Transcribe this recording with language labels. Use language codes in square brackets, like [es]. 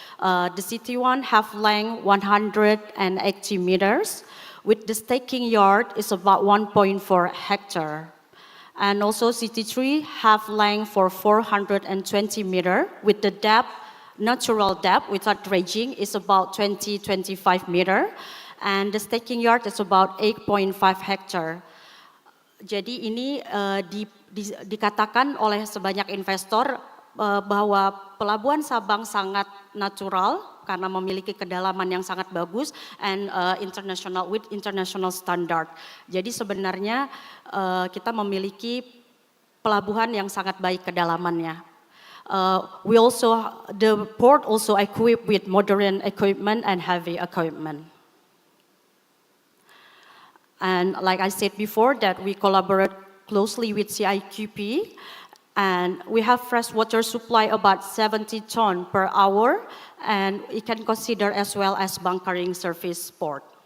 [en] The City One have length 180 meters, with the staking yard is about 1.4 hectare. And also City 3 have length for 420 meter, with the depth, natural depth without dredging is about 20-25 meter. And the staking yard is about 8.5 hectare. [id] Jadi ini dikatakan oleh sebanyak investor bahwa pelabuhan Sabang sangat natural karena memiliki kedalaman yang sangat bagus [en] and with international standard. [id] Jadi sebenarnya kita memiliki pelabuhan yang sangat baik kedalamannya. [en] The port also equipped with modern equipment and heavy equipment. And like I said before, that we collaborate closely with CIQP, and we have freshwater supply about 70 tons per hour, and it can consider as well as bunkering service port.